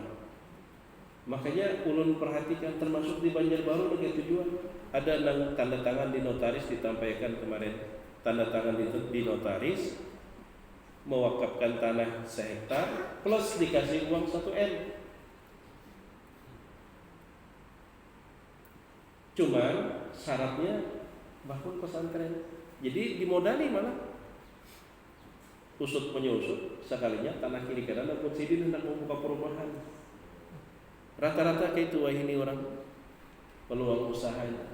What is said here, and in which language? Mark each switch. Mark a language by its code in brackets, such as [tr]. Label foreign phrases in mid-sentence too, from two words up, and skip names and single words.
[bjn] Makanya ulun perhatikan termasuk di Banjarbaru dengan tujuan ada nang tanda tangan di notaris, ditampaikan kemarin tanda tangan di notaris mewakafkan tanah 1 hektar plus dikasih uang 1 M. Cuman syaratnya bangun pesantren. Jadi dimodali malah usut penyusut sekalinya tanah kiri kanan dan sidin hendak membuka perumahan. Rata-rata kayak itu ini orang peluang usahanya.